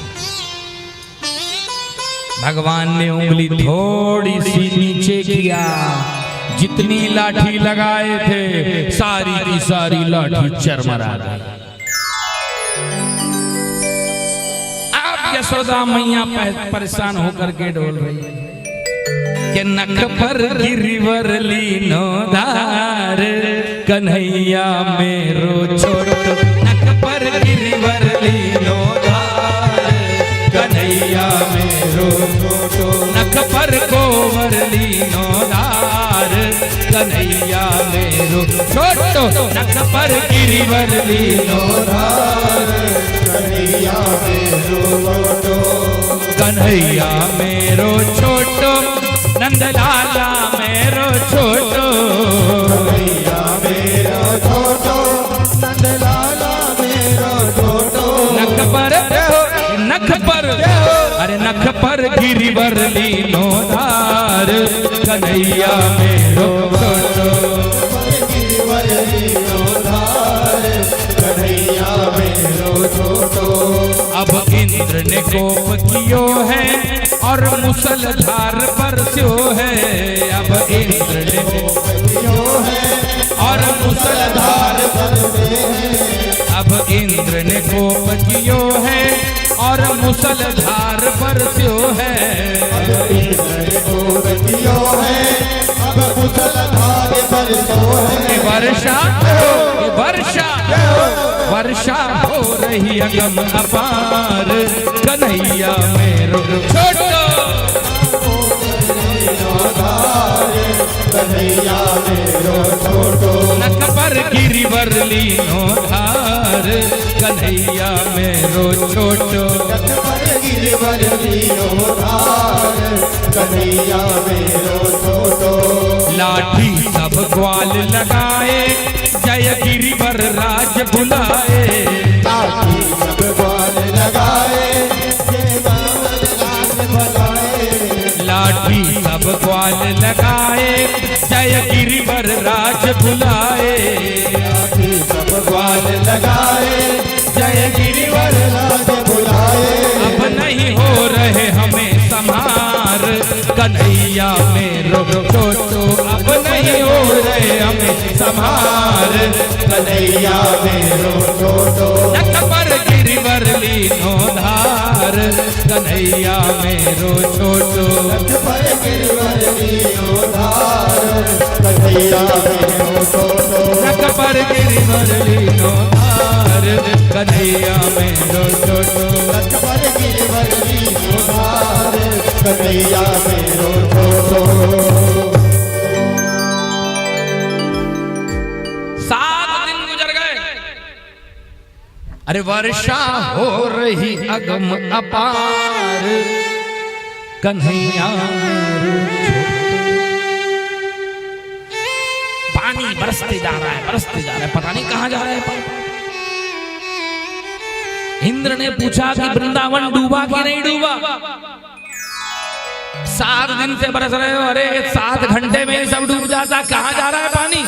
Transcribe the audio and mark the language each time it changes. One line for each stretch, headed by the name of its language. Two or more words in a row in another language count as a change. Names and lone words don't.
Hindi: भगवान ने उंगली थोड़ी सी नीचे किया, जितनी लाठी लगाए थे सारी की सारी लाठी चरमरा गई। अब यशोदा मैया परेशान होकर के डोल रही है कि
Braj: नख पर गिरिवर लीनो धार, कन्हैया मेरो छोटो, नख पर गिरिवर लीनो धार, कन्हैया मेरो छोटो, नख पर गोवर लीनो धार, कन्हैया मेरो छोटो, नख पर गिरिवर लीनो धार, कन्हैया मेरो छोटो, कन्हैया मेरो छोटो, नंदलाला मेरो छोटो, कन्हैया मेरो छोटो, नंदलाला मेरो छोटो, नख पर अरे नख पर गिरिवर लीनो धार, कन्हैया मेरो छोटो, गिरिवर लीनो धार, कन्हैया मेरो छोटो। अब इंद्र ने कोप कियो है और मुसलधार बरस्यो है, अब इंद्र ने कोप कियो है और मुसलधार बरसे है, अब इंद्र ने कोप कियो है और मुसलधार बरस्यो है, अब इंद्र ने कोप कियो है अब मुसलधार बरस्यो है। वर्षा वर्षा वर्षा हो रही अगम अपार, कन्हैया मेरो छोटो, कन्हैया मेरो छोटो, नख पर गिरिवर लीनो धार, कन्हैया मेरो छोटो, नख पर गिरिवर लीनो धार, कन्हैया मेरो छोटो। लाठी सब ग्वाल लगाए, जय गिरिवर राज बुलाए, लाठी सब ग्वाल लगाए, जय गिरिवर राज बुलाए, लाठी सब ग्वाल लगाए, जय गिरिवर राज बुलाए, लाठी सब ग्वाल लगाए, जय गिरिवर राज बुलाए। अब नहीं हो रहे हमें संहार, कन्हैया मेरो छोटो, अब नहीं हो रहे हमें संहार, कन्हैया मेरो छोटो, नख पर गिरिवर लीनो धार, कन्हैया मेरो छोटो, नख पर गिरिवर लीनो धार, कन्हैया मेरो छोटो, नख पर गिरिवर लीनो धार, कन्हैया मेरो छोटो, नख पर गिरिवर लीनो धार, कन्हैया मेरो छोटो।
Hindi: 7 दिन गुजर गए,
Braj: अरे वर्षा हो रही अगम अपार, कन्हैया मेरो छोटो,
Hindi: पानी बरसते जा रहा है, बरसते जा रहा है, पता नहीं कहां जा रहा है। इंद्र ने पूछा कि वृंदावन डूबा कि नहीं डूबा? 7 दिन से बरस रहे हो, अरे 7 घंटे में सब डूब जाता, कहां जा रहा है पानी?